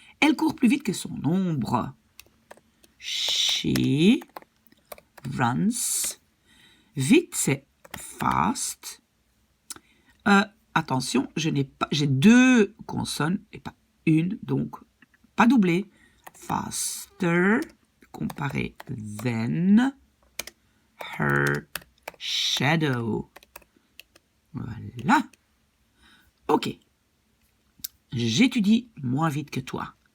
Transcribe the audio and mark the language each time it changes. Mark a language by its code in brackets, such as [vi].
[fr] Elle court plus vite que son ombre. [en] She runs. [fr] Vite, c'est fast. Attention, j'ai 2 consonnes et pas une, donc pas doublé. [en] Faster, [fr] comparé [en] than her shadow. [fr] Voilà. Ok. J'étudie moins vite que toi.